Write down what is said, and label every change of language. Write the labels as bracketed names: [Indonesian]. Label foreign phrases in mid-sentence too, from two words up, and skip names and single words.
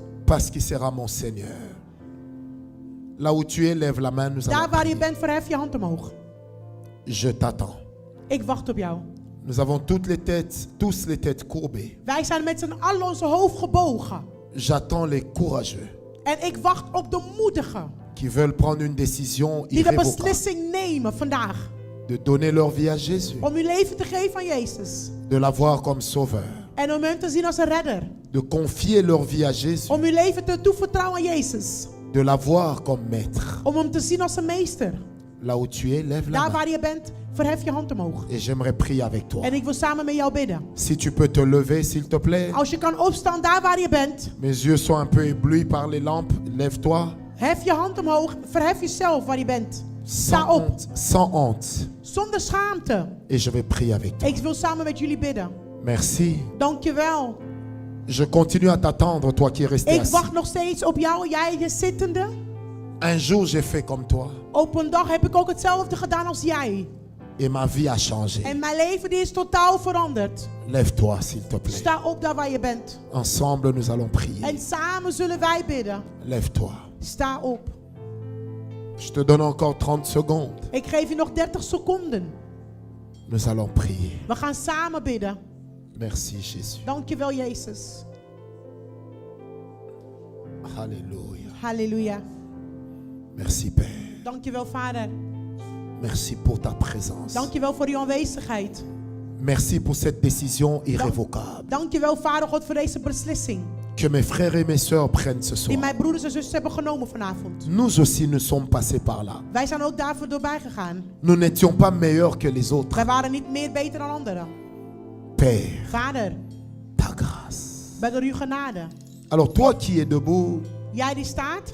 [French] parce qu'il sera mon Seigneur. Là où tu es, lève la main, nous [Dutch] Daar [French] allons [Dutch] waar je [French] prier. [Dutch] bent, verhef je hand omhoog. [French] Je t'attends. [Dutch] Ik wacht op jou. [French] Nous avons tous les têtes courbées. [Dutch] Wij zijn met z'n allen onze hoofd gebogen. [French] J'attends les courageux [Dutch] En ik wacht op de moedigen. [French] qui veulent prendre une décision [Dutch] Die de [French] irrévocable [Dutch] beslissing nemen vandaag. [French] de donner leur vie à Jésus, [Dutch] Om uw leven te geven aan Jezus. [French] de l'avoir comme sauveur, [Dutch] En om hem te zien als een redder. [French] de confier leur vie à Jésus, [Dutch] Om uw leven te toevertrouwen aan Jezus. [French] de l'avoir comme maître. [Dutch] Om hem te zien als een meester. [French] Là où tu es, lève la [Dutch] Daar [French] main [Dutch] waar je bent, verhef je hand omhoog. [French] et j'aimerais prier avec toi. [Dutch] En ik wil samen met jou bidden. [French] Si tu peux te lever, s'il te plaît. [Dutch] Als je kan opstaan daar waar je bent. [French] Mes yeux sont un peu éblouis par les lampes. Lève-toi. [Dutch] Hef je hand omhoog. Verhef jezelf waar je bent. Sta [French] Sans [Dutch] op. [French] honte, sans honte. [Dutch] Zonder schaamte. [French] Et je vais prier avec toi. [Dutch] Ik wil samen met jullie bidden. [French] Merci. [Dutch] Dankjewel. [French] Je continue à t'attendre, toi qui es resté [Dutch] Ik [French] assis. [Dutch] wacht nog steeds op jou, jij je zittende. [French] Un jour, j'ai fait comme toi. [Dutch] Op een dag heb ik ook hetzelfde gedaan als jij. [French] Et ma vie a changé. [Dutch] En mijn leven die is totaal veranderd. [French] Lève-toi, s'il te plaît. [Dutch] Sta op daar waar je bent. [French] Ensemble, nous allons prier. [Dutch] En samen zullen wij bidden. [French] Lève-toi. [Dutch] Sta op. [French] Je te donne encore 30 secondes. [Dutch] Ik geef je nog 30 seconden. [French] Nous allons prier. [Dutch] We gaan samen bidden. [French] Merci, Jésus. [Dutch] Dankjewel Jezus. [French] Alléluia. [Dutch] Halleluja. [French] Merci Père. [Dutch] Dankjewel, Vader. [French] Merci pour ta présence. [Dutch] Dankjewel voor uw aanwezigheid. [French] Merci pour cette décision irrévocable. [Dutch] Dankjewel, Vader God, voor deze beslissing. [French] Que mes frères et mes sœurs prennent ce soir. [Dutch] Die mijn broeders en zusters hebben genomen vanavond. [French] Nous aussi nous sommes passés par là. [Dutch] Wij zijn ook daarvoor doorbij gegaan. [French] Nous n'étions pas meilleurs que les autres. [Dutch] Wij waren niet meer beter dan anderen. [French] Père, [Dutch] Vader, [French] ta grâce. [Dutch] bij door uw genade. [French] Alors toi qui es debout, [Dutch] Jij die staat,